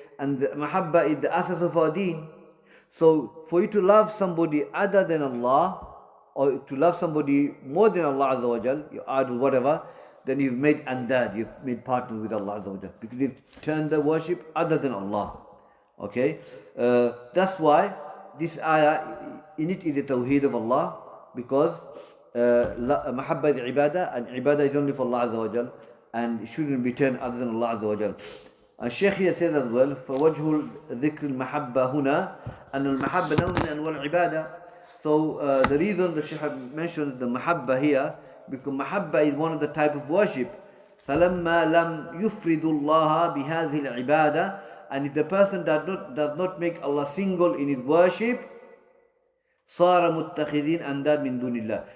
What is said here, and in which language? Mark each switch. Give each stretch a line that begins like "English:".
English: And the mahabba is the asas of our deen. So, for you to love somebody other than Allah, or to love somebody more than Allah Azza wa Jal, your idol, whatever, then you've made andad, you've made partner with Allah Azza wa Jal, because you've turned the worship other than Allah. Okay? That's why this ayah, in it is the tawheed of Allah, because mahabba is ibadah, and ibadah is only for Allah Azza wa Jal, and it shouldn't be turned other than Allah Azza wa Jal. And Shaykh here says as well,
Arabic: فَوَجْهُ الذِّكْرِ الْمَحَبَّةِ هُنَا أَنَّ الْمَحَبَّةَ نَوْعٌ مِنْ أَنْوَاعِ الْعِبَادَةِ.
English: So the reason the Shaykh mentions the mahabba here, because mahabba is one of the type of worship.
Arabic: فَلَمَّا لَمْ يُفْرِدُ اللَّهَ بِهَذِهِ الْعِبَادَةِ.
English: And if the person does not make Allah single in his worship,
Arabic: صَارَ مُتَّخِذِينَ أَنْدَادٍ مِنْ دُونِ اللَّهِ.